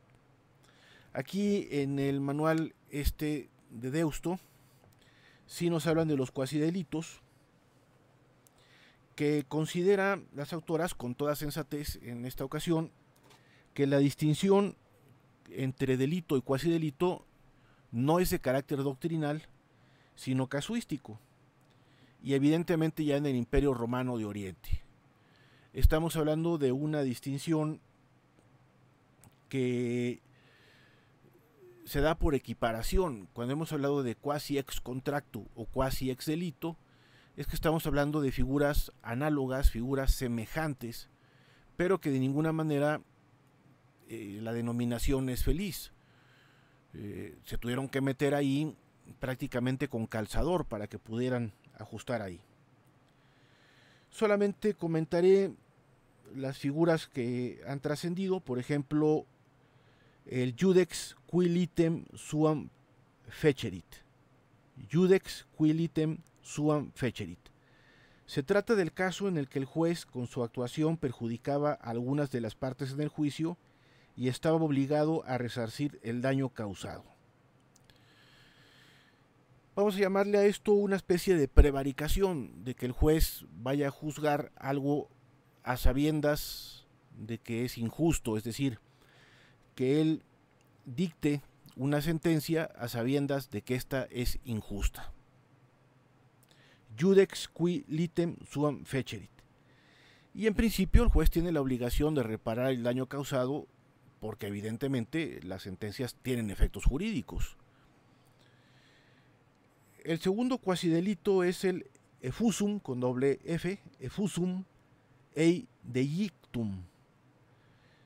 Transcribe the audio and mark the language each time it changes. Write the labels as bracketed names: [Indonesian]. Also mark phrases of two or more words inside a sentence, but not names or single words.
[Spanish] Aquí en el manual de Deusto sí nos hablan de los cuasidelitos, que considera las autoras con toda sensatez en esta ocasión que la distinción entre delito y cuasidelito no es de carácter doctrinal, sino casuístico, y evidentemente ya en el Imperio Romano de Oriente. Estamos hablando de una distinción que se da por equiparación. Cuando hemos hablado de [Latin] quasi ex contracto [Spanish] o [Latin] quasi ex delito, [Spanish] es que estamos hablando de figuras análogas, figuras semejantes, pero que de ninguna manera la denominación es feliz. Se tuvieron que meter ahí prácticamente con calzador para que pudieran ajustar ahí. Solamente comentaré las figuras que han trascendido, por ejemplo, el [Latin] Judex qui litem suam fecerit. Judex qui litem suam fecerit. [Spanish] Se trata del caso en el que el juez con su actuación perjudicaba a algunas de las partes en el juicio y estaba obligado a resarcir el daño causado. Vamos a llamarle a esto una especie de prevaricación, de que el juez vaya a juzgar algo a sabiendas de que es injusto, es decir, que él dicte una sentencia a sabiendas de que ésta es injusta. [Latin] Judex qui litem suam fecerit. [Spanish] Y en principio el juez tiene la obligación de reparar el daño causado porque evidentemente las sentencias tienen efectos jurídicos. El segundo cuasidelito es el effusum con doble F, [Latin] effusum ei delictum.